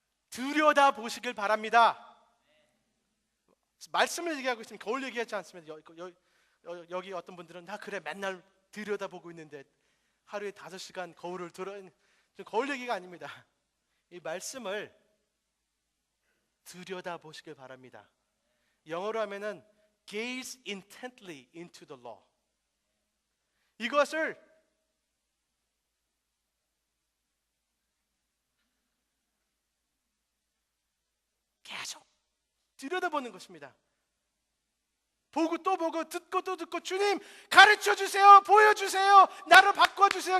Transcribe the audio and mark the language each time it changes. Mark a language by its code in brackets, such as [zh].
[ko] 들여다보시길 바랍니다. 말씀을 얘기하고 있으면 거울 얘기하지 않습니다. 여기 어떤 분들은 나 그래 맨날 들여다보고 있는데 하루에 5시간 거울을 거울 얘기가 아닙니다. 이 말씀을 들여다보시길 바랍니다. 영어로 하면은 [en] gaze intently into the law. [ko] 이것을 계속 들여다보는 것입니다. 보고 또 보고 듣고 또 듣고 주님 가르쳐주세요. 보여주세요. 나를 바꿔주세요.